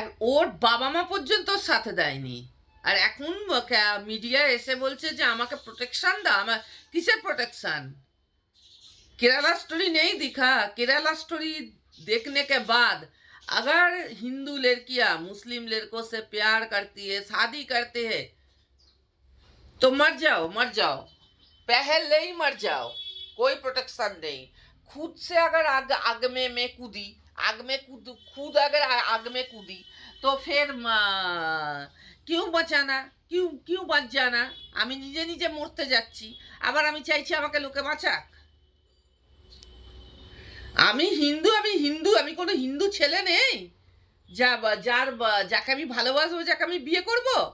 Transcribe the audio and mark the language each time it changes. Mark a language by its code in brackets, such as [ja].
[bn] ওর বাবা মা পর্যন্ত সাথে দেয়নি, আর এখন মিডিয়া এসে বলছে যে আমাকে প্রোটেকশন দাও। আমার কিসের প্রোটেকশন? [hi] केरला स्टोरी नहीं दिखा? केरला स्टोरी देखने के बाद अगर हिंदू लड़कियां मुस्लिम लड़कों से प्यार करती है, शादी करते हैं, तो मर जाओ, मर जाओ, पहले ही मर जाओ, कोई प्रोटेक्शन नहीं। खुद से अगर आग में मैं कूदी, खुद अगर आग में कूदी, तो फिर क्यों बचाना, क्यों बच जाना? [bn] আমি নিজে নিজে মরতে যাচ্ছি, আবার আমি চাইছি আমাকে লোকে বাঁচাক। আমি হিন্দু, আমি কোনো হিন্দু ছেলে নেই যাকে আমি ভালোবাসবো, যাকে আমি বিয়ে করব?